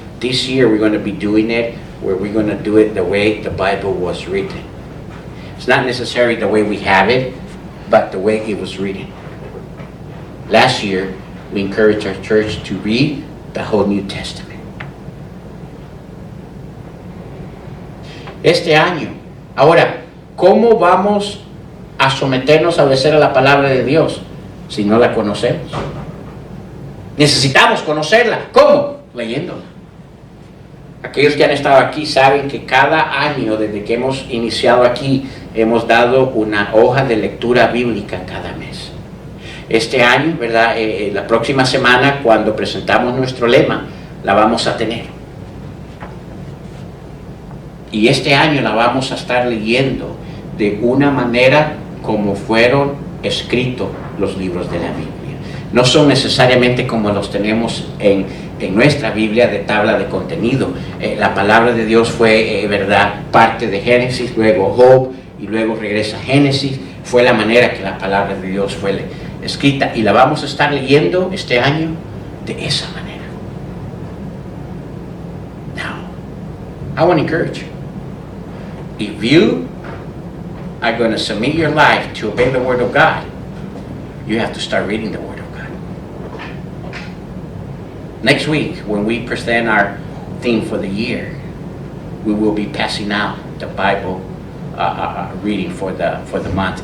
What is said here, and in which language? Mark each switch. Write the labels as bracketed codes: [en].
[en] This year we're going to be doing it where we're going to do it the way the Bible was written. It's not necessarily the way we have it, but the way it was written. Last year we encouraged our church to read the whole New Testament. [es] Este año, ahora, ¿cómo vamos a someternos a obedecer a la palabra de Dios si no la conocemos? Necesitamos conocerla. ¿Cómo? Leyéndola. Aquellos que han estado aquí saben que cada año, desde que hemos iniciado aquí, hemos dado una hoja de lectura bíblica cada mes. Este año, ¿verdad? La próxima semana, cuando presentamos nuestro lema, la vamos a tener. Y este año la vamos a estar leyendo de una manera como fueron escritos los libros de la Biblia. No son necesariamente como los tenemos en nuestra Biblia de tabla de contenido. La palabra de Dios fue, ¿verdad?, parte de Génesis, luego Job, y luego regresa a Génesis. Fue la manera que la palabra de Dios fue escrita, y la vamos a estar leyendo este año de esa manera. [en] Now, I want to encourage you. If you are going to submit your life to obey the Word of God, you have to start reading the Word of God. Next week, when we present our theme for the year, we will be passing out the Bible reading for the month.